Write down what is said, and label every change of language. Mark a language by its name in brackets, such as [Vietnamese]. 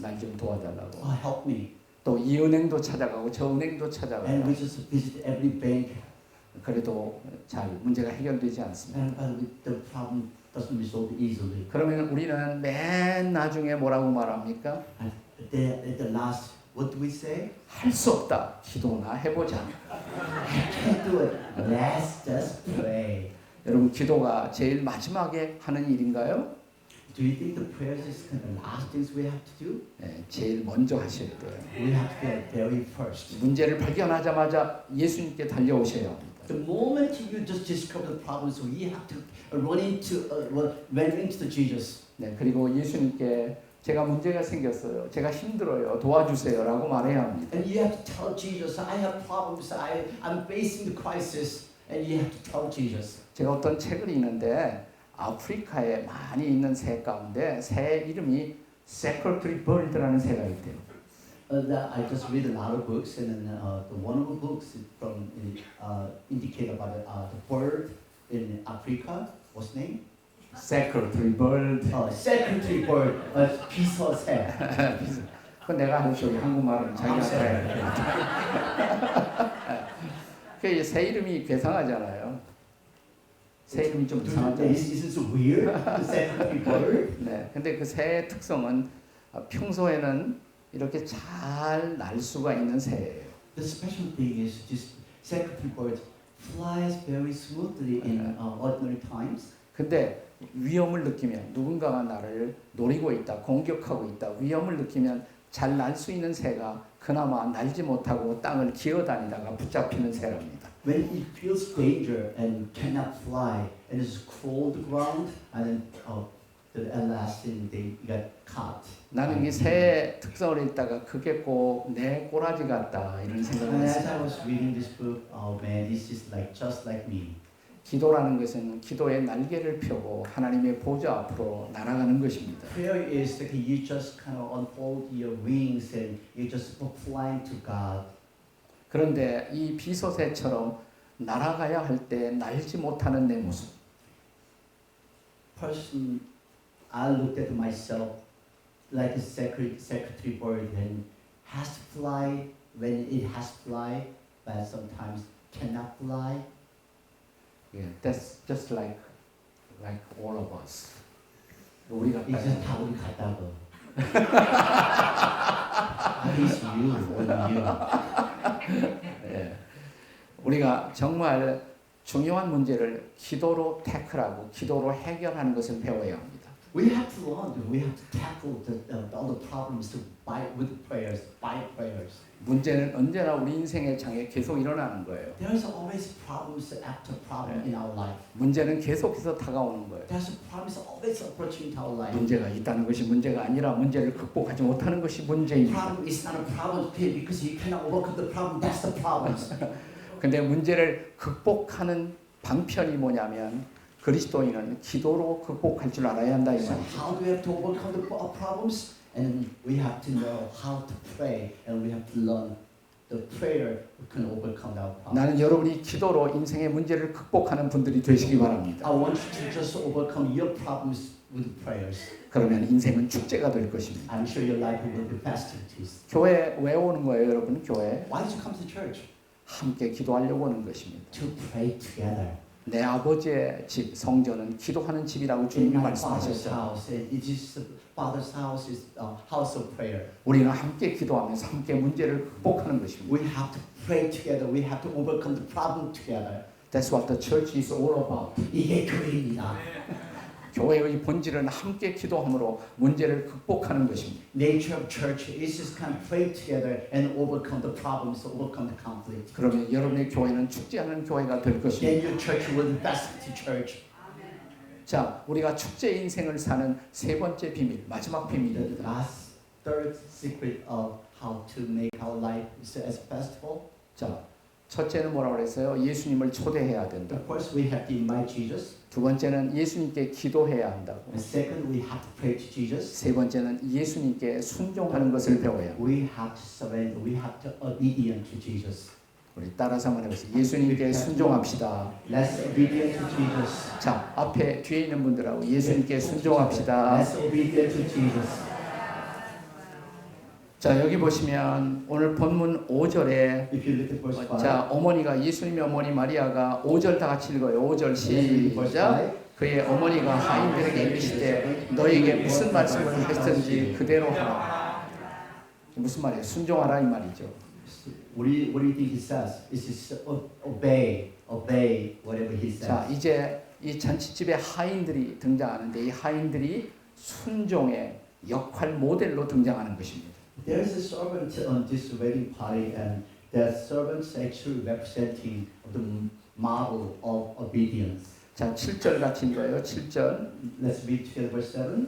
[Korean] 날 좀 도와달라고. [English] Help me. [Korean] 또 이 은행도 찾아가고 저 은행도 [English] And [Korean] 찾아가고. [English] we just visit every bank. [Korean] 그래도 잘 문제가 해결되지 않습니다. [English] And the problem doesn't resolve easily. [Korean] 그러면 우리는 맨 나중에 뭐라고 말합니까? [English] At the last, what do we say? [Korean] 할 수 없다. 기도나 해보자. [English] Can't do it. Let's just pray. [Korean] 여러분, 기도가 제일 마지막에 하는 일인가요? [English] Do you think the prayers is kind of the last things we have to do? [Korean] 네, 제일 먼저 하셔야 돼요. [English] We have to get very first. [Korean] 문제를 발견하자마자 예수님께 달려오셔야 합니다. [English] The moment you just discover the problem, so you have to run into the Jesus. [Korean] 네, 그리고 예수님께 제가 문제가 생겼어요. 제가 힘들어요. 도와주세요라고 말해야 합니다. [English] And you have to tell Jesus, I have problems. I'm facing the crisis. And you have to tell Jesus. [Korean] 제가 어떤 책을 읽는데 아프리카에 많이 있는 새 가운데 새 이름이 Secretary Bird라는 새가 있대요. [English] I just read a lot of books, and then the one of the books from indicate about the bird in Africa. What's name? Secretary bird. secretary bird, 비서새. [Korean] 그 내가 할 소리 한국말은 자기가 해야 돼. 그새 이름이 괴상하잖아요. 새 이름이 좀 이상하죠. [English] Isn't it weird? secretary bird. [Korean] 네, 근데 그 새의 특성은 평소에는 이렇게 잘 날 수가 있는 새예요. [English] The special thing is this secretary bird flies very smoothly in ordinary times. [Korean] 근데 위험을 느끼면 누군가가 나를 노리고 있다, 공격하고 있다, 위험을 느끼면 잘 날 수 있는 새가 그나마 날지 못하고 땅을 기어다니다가 붙잡히는 새랍니다. [English] When it feels danger and cannot fly and it's cold ground and at last they got caught. [Korean] 나는 이 새의 특성을 읽다가 그게 꼭 내 꼬라지 같다 이런 생각을 [English] And as I [Korean] 했어요. [English] was reading this book, oh man, this is like just like me. [Korean] 기도라는 것은 기도의 날개를 펴고 하나님의 보좌 앞으로 날아가는 것입니다. [English] Prayer is like you just kind of unfold your wings and you just flying to God. [Korean] 그런데 이 비서새처럼 날아가야 할 때 날지 못하는 내 모습. [English] Person, I looked at myself like a secretary bird and has to fly when it has to fly, but sometimes cannot fly. Yeah, that's just like all of us. [Korean] 우리가 이제 다 우리 같다고. [English] It's you, only you. [Korean] 예. 우리가 정말 중요한 문제를 기도로 태클하고 기도로 해결하는 것을 배워야 합니다. [English] We have to learn. We have to tackle all the problems with prayers, by prayers. [Korean] 문제는 언제나 우리 인생의 장에 계속 일어나는 거예요. [English] There's always problems after problem in our life. [Korean] 문제는 계속해서 다가오는 거예요. [English] There's problems always approaching to our life. [Korean] 문제가 있다는 것이 문제가 아니라 문제를 극복하지 못하는 것이 문제입니다. [English] Problem is not a problem because you cannot overcome the problem. That's the problem. [Korean] 근데 문제를 극복하는 방편이 뭐냐면 그리스도인은 기도로 극복할 줄 알아야 한다 이 [English] So [Korean] 말이죠. [English] how do we have to overcome the problems? And we have to know how to pray, and we have to learn the prayer we can overcome our problems. [Korean] 나는 여러분이 기도로 인생의 문제를 극복하는 분들이 되시기 바랍니다. [English] I want you to just overcome your problems with prayers. [Korean] 그러면 인생은 축제가 될 것입니다. [English] I'm sure your life will be festivities. [Korean] 교회 왜 오는 거예요, 여러분? 교회 [English] Why did you come to church? [Korean] 함께 기도하려고 오는 것입니다. [English] To pray together. [Korean] 내 아버지의 집 성전은 기도하는 집이라고 [English] In [Korean] 주님이 [English] my father's [Korean] 말씀하셨죠. [English] house, it is father's house is a house of prayer. [Korean] 우리는 함께 기도하면서 함께 문제를 극복하는 것입니다. [English] We have to pray together. We have to overcome the problem together. That's what the church is all about. [Korean] 이게 교회입니다. 교회의 본질은 함께 기도함으로 문제를 극복하는 것입니다. [English] Nature of church is just kind of pray together and overcome the problems, overcome the conflict. [Korean] 그러면 여러분의 교회는 축제하는 교회가 될 [English] Then [Korean] 것입니다. [English] your church will be festive church. [Korean] 자, 우리가 축제 인생을 사는 세 번째 비밀, 마지막 [English] The [Korean] 비밀입니다. [English] last, third secret of how to make our life as festival. [Korean] 자, 첫째는 뭐라고 그랬어요? 예수님을 초대해야 된다. [English] First, we have to invite Jesus. [Korean] 두 번째는 예수님께 기도해야 한다고. [English] And second, we have to pray to Jesus. [Korean] 세 번째는 예수님께 순종하는 것을 배워야 합니다. [English] We have to surrender. We have to obedient to Jesus. [Korean] 우리 따라서 한번 해보세요. 예수님께 순종합시다. [English] Let's obedient to Jesus. [Korean] 자, 앞에 뒤에 있는 분들하고 예수님께 순종합시다. [English] Let's obedient to Jesus. [Korean] 자, 여기 보시면 오늘 본문 5절에 [English] If you look at verse 5. [Korean] 자, 어머니가 예수님의 어머니 마리아가 5절 다 같이 읽어요. 5절 시작. 그의 어머니가 하인들에게 이르시되 너에게 무슨 말씀을 했든지 그대로 하라. 무슨 말이에요? 순종하라 이 말이죠. [English] What do you think he says? It says obey whatever he says. [Korean] 자, 이제 이 잔치집에 하인들이 등장하는데 이 하인들이 순종의 역할 모델로 등장하는 것입니다. [English] There is a servant on this wedding party, and that servant's actually representing the model of obedience. [Korean] 자, 7절 같이 읽어요. 7절 [English] Let's read together verse 7.